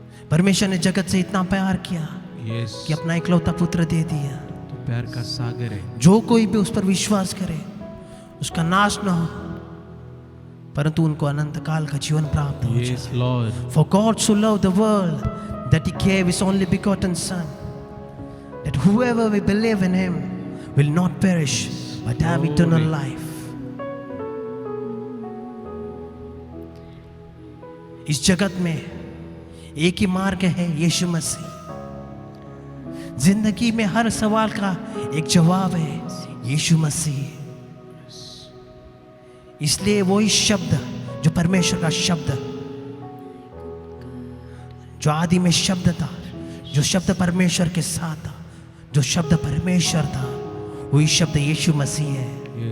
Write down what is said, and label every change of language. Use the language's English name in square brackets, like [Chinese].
[Hindi] परमेश्वर ने जगत से इतना प्यार किया यस, कि अपना इकलौता पुत्र दे दिया। तो प्यार का सागर है, जो कोई भी उस पर विश्वास करे उसका नाश न हो, परंतु उनको अनंत काल का जीवन प्राप्त हो यस जाए। [English] Lord, For God so loved the world that He gave His only begotten Son, that whoever will believe in Him will not perish but have eternal life. [Hindi] इस जगत में एक ही मार्ग है, यीशु मसीह। जिंदगी में हर सवाल का एक जवाब है, यीशु मसीह। इसलिए वही शब्द जो परमेश्वर का शब्द, जो आदि में शब्द था, जो शब्द परमेश्वर के साथ था, जो शब्द परमेश्वर था, वही शब्द यीशु मसीह है।